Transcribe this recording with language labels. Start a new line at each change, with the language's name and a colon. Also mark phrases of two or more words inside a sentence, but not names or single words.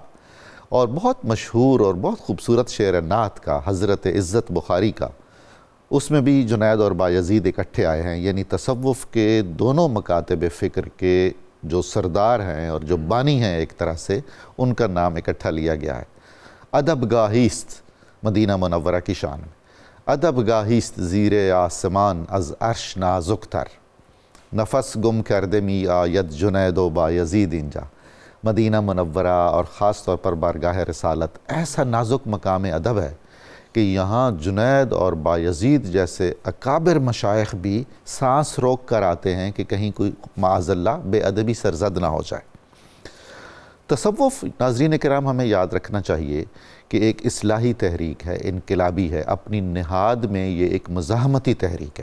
Urdu: اور بہت مشہور اور بہت خوبصورت شعر نعت کا حضرت عزت بخاری کا، اس میں بھی جنید اور بایزید اکٹھے آئے ہیں، یعنی تصوف کے دونوں مکاتب فکر کے جو سردار ہیں اور جو بانی ہیں ایک طرح سے، ان کا نام اکٹھا لیا گیا ہے۔
Persian: ادب گاہیست
Urdu: مدینہ منورہ کی شان میں،
Persian: ادب گاہیست زیر آسمان از عرش نازک تر، نفس گم کرده می آید جنید و بایزید اینجا۔
Urdu: مدینہ منورہ اور خاص طور پر بارگاہ رسالت ایسا نازک مقام ادب ہے کہ یہاں جنید اور بایزید جیسے اکابر مشائخ بھی سانس روک کر آتے ہیں کہ کہیں کوئی معاذ اللہ بے ادبی سرزد نہ ہو جائے۔ تصوف، ناظرین کرام، ہمیں یاد رکھنا چاہیے کہ ایک اصلاحی تحریک ہے، انقلابی ہے، اپنی نہاد میں یہ ایک مزاحمتی تحریک ہے۔